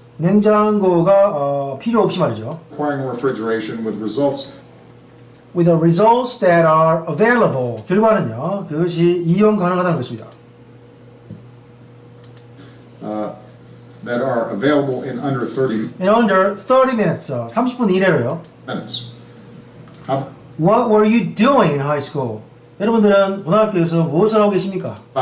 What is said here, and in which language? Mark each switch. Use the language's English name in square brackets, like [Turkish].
[Korean] 냉장고가 필요 없이 말이죠. [English] Requiring refrigeration with the results that are available. [Korean] 결과는요. 그것이 이용 가능하다는 것입니다. [English] That are available in under 30 minutes. [Korean] 30분 이내로요. [English] minutes. What were you doing in high school? [Korean] 여러분들은 고등학교에서 무엇을 하고 계십니까?